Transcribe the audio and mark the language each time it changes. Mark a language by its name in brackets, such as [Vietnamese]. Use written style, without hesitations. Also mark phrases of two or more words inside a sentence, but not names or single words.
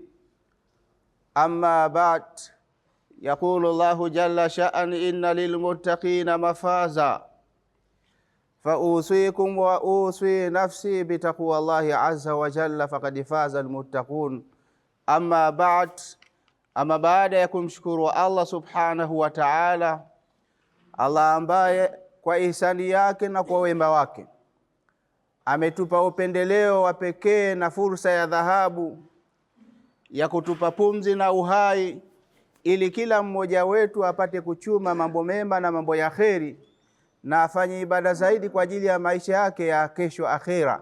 [Arabic] أما بعد، يقول الله جل شأن: إن للمتقين مفازا، فأوصيكم وأوصي نفسي بتقوى الله عز وجل فقد فاز المتقون. أما بعد، [Swahili] ama baada ya kumshukuru Allah [Arabic] سبحانه وتعالى, [Swahili] Allah ambaye kwa ihsani yake na kwa wema wake ametupa upendeleo wa pekee na fursa ya dhahabu ya kutupa pumzi na uhai ili kila mmoja wetu apate kuchuma mambo mema na mambo ya kheri na afanye ibada zaidi kwa ajili ya maisha yake ya kesho akhera.